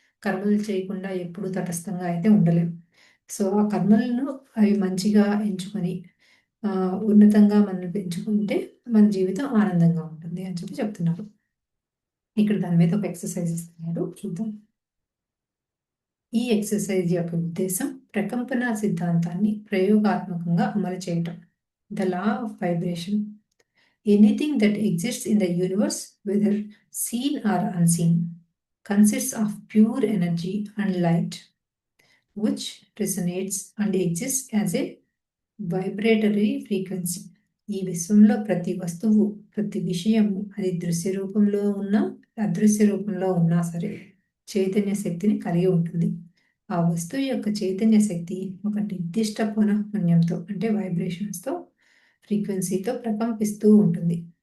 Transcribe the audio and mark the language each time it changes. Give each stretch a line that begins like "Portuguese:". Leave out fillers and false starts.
Telugu: కర్మలు చేయకుండా ఎప్పుడు తటస్థంగా అయితే ఉండలేం. సో, ఆ కర్మలను అవి మంచిగా ఎంచుకొని ఉన్నతంగా మనం పెంచుకుంటే మన జీవితం ఆనందంగా ఉంటుంది అని చెప్పి చెప్తున్నారు. ఇక్కడ దాని మీద ఒక ఎక్సర్సైజ్ ఇస్తున్నారు. చూద్దాం. ఈ ఎక్సర్సైజ్ యొక్క ఉద్దేశం ప్రకంపన సిద్ధాంతాన్ని ప్రయోగాత్మకంగా అమలు చేయటం.
English: The law of vibration. Anything that exists in the universe, whether seen or unseen, consists of pure energy and light, which resonates and exists as a vibratory frequency.
Telugu: ఈ విశ్వంలో ప్రతి వస్తువు, ప్రతి విషయము అది దృశ్య రూపంలో ఉన్నా, అదృశ్య రూపంలో ఉన్నా సరే చైతన్య శక్తిని కలిగి ఉంటుంది. ఆ వస్తువు యొక్క చైతన్య శక్తి ఒక నిర్దిష్ట పునఃపున్యంతో అంటే వైబ్రేషన్స్తో ఫ్రీక్వెన్సీతో ప్రకంపిస్తూ ఉంటుంది.